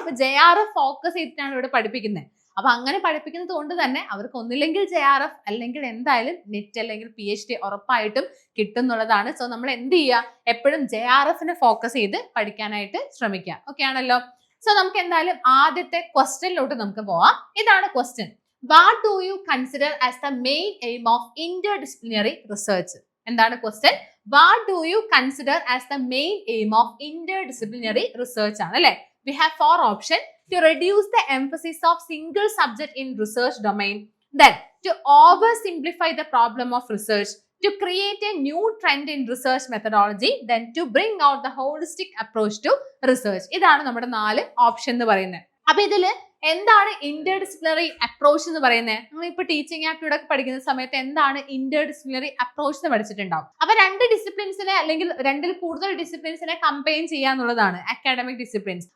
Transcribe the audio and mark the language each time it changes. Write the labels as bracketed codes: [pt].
[ml] അപ്പൊ JRF focus ചെയ്തിട്ടാണ് ഇവിടെ പഠിപ്പിക്കുന്നത്. അപ്പൊ അങ്ങനെ പഠിപ്പിക്കുന്നത് കൊണ്ട് തന്നെ അവർക്ക് ഒന്നില്ലെങ്കിൽ JRF അല്ലെങ്കിൽ എന്തായാലും നെറ്റ് അല്ലെങ്കിൽ PhD ഉറപ്പായിട്ടും കിട്ടും എന്നുള്ളതാണ്. സോ നമ്മൾ എന്ത് ചെയ്യുക, എപ്പോഴും JRFനെ ഫോക്കസ് ചെയ്ത് പഠിക്കാനായിട്ട് ശ്രമിക്കുക. ഓക്കെ ആണല്ലോ? സോ നമുക്ക് എന്തായാലും ആദ്യത്തെ ക്വസ്റ്റ്യനിലോട്ട് നമുക്ക് പോവാം. ഇതാണ് question. [en] What do you consider as the main aim of interdisciplinary research? [ml] എന്താണ് question? [en] What do you consider as the main aim of interdisciplinary research [ml] ആണ് അല്ലെ? [en] We have 4 options. To reduce the emphasis of single subject in research domain, then to oversimplify the problem of research, to create a new trend in research methodology, then to bring out the holistic approach to research. [ml] ഇതാണ് നമ്മുടെ 4 option എന്ന് പറയുന്നത്. അപ്പൊ ഇതില് എന്താണ് interdisciplinary approach എന്ന് പറയുന്നത്? നമ്മൾ ഇപ്പൊ ടീച്ചിങ് ആപ്റ്റ്യൂഡ് ഒക്കെ പഠിക്കുന്ന സമയത്ത് എന്താണ് ഇന്റർഡിസിപ്ലിനറി അപ്രോച്ച് എന്ന് പഠിച്ചിട്ടുണ്ടാവും. അപ്പൊ 2 ഡിസിപ്ലിൻസിനെ അല്ലെങ്കിൽ 2ൽ കൂടുതൽ ഡിസിപ്ലിൻസിനെ കമ്പൈൻ ചെയ്യാന്നുള്ളതാണ് അക്കാഡമിക് ഡിസിപ്ലിൻസ്.